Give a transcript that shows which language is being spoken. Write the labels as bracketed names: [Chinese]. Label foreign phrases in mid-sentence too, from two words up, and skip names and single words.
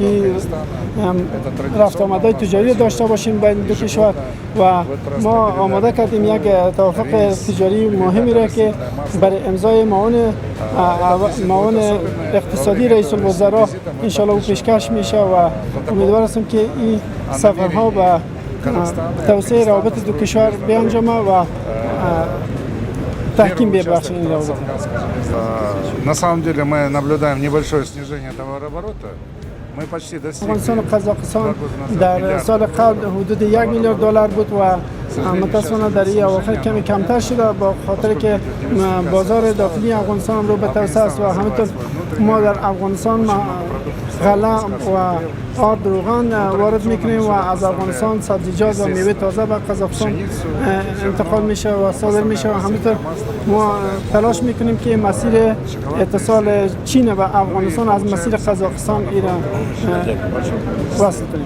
[Persian] رفت آمدهای تجاری داشته باشیم بین دو کشور و ما آماده کردیم یک توافق تجاری مهمی را که برای امضای معاون اقتصادی رئیس الوزراء انشالله او پیشکش میشه و امیدوار هستم که این سفرها به توسعه روابط دو کشور بیانجامه و تحکیم ببخش این روابط. [Russian] На самом деле мы наблюдаем небольшое снижение товарооборота. Мы почти достигли. [Persian] افغانستان و قزاقستان در سال قبل حدود 1 میلیارد دلار بود و متاسفانه در این اواخر کمی کمتر شده با خاطر که بازار داخلی افغانستان رو به توسعه است و همینطور ما در افغانستان غله و آرد روغن وارد میکنیم و از افغانستان سبزیجات و میوه تازه به قزاقستان انتقال میشه و صادر میشه و همینطور ما تلاش میکنیم که مسیر اتصال چین و افغانستان از مسیر قزاقستان ایران وصل کنیم.